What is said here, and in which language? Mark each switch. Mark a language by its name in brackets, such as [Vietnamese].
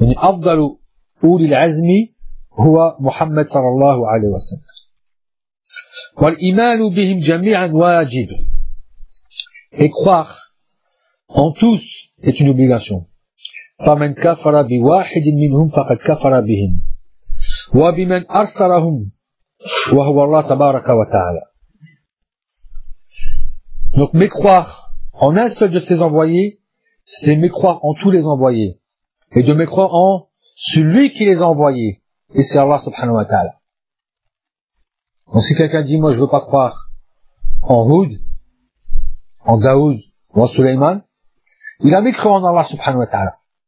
[Arabic] أَفْضَلُ أُولِي الْعَزْمِ هو محمد صلى الله عليه وسلم. والإيمان بهم جميعا واجب. [French] Et croire en tous est une obligation. [Arabic] فمن كفر بواحد منهم فقد كفر بهم. وبمن أرسلهم وهو الله تبارك وتعالى. [French] Donc mécroire en un seul de ses envoyés, c'est mécroire en tous les envoyés. Et de mécroire en celui qui les a envoyés. Et c'est Allah subhanahu wa ta'ala. Donc si quelqu'un dit, moi je veux pas croire en Houd, en Daoud ou en Suleyman, il a mécru en Allah subhanahu wa ta'ala.